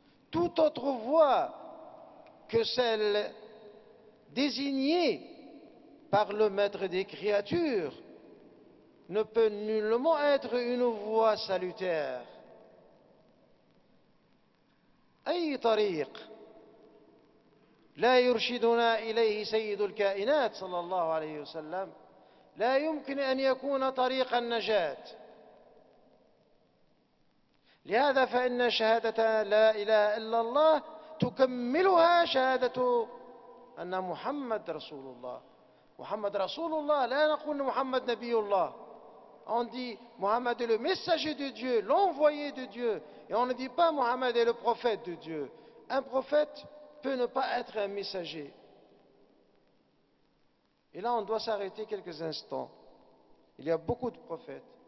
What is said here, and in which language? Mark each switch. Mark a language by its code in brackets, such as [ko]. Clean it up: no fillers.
[fr] Toute autre voie que celle désignée par le maître des créatures ne peut nullement être une voie salutaire. [ar] أي طريق لا يرشدنا إليه سيد الكائنات صلى الله عليه وسلم لا يمكن أن يكون طريق النجاة. لهذا فإن شهادة لا إله إلا الله تكملها شهادة أن محمد رسول الله. محمد رسول الله، لا نقول محمد نبي الله. [fr] On dit Mohammed est le messager de Dieu, l'envoyé de Dieu. Et on ne dit pas Mohammed est le prophète de Dieu. Un prophète peut ne pas être un messager. Et là, on doit s'arrêter quelques instants. Il y a beaucoup de prophètes.